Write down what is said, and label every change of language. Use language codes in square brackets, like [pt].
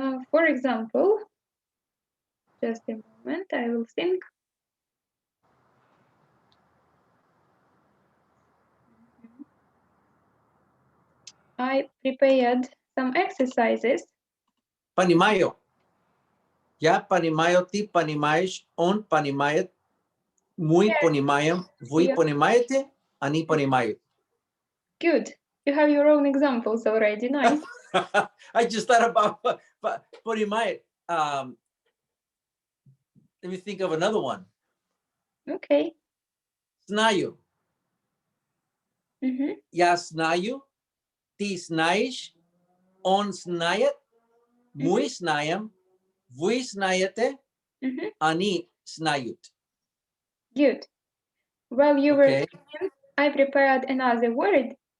[en] For example, just a moment, I will think. I prepared some exercises. [ru] Понимаю. Я понимаю, ты понимаешь, он понимает, мы понимаем, вы понимаете, они понимают. [en] Good. You have your own examples already. Nice. I just thought about понимает. Let me think of another one. Okay. [ru] Знаю. Я знаю, ты знаешь, он знает, мы знаем, вы знаете, они знают. [en] Good. While you were speaking, I prepared another word.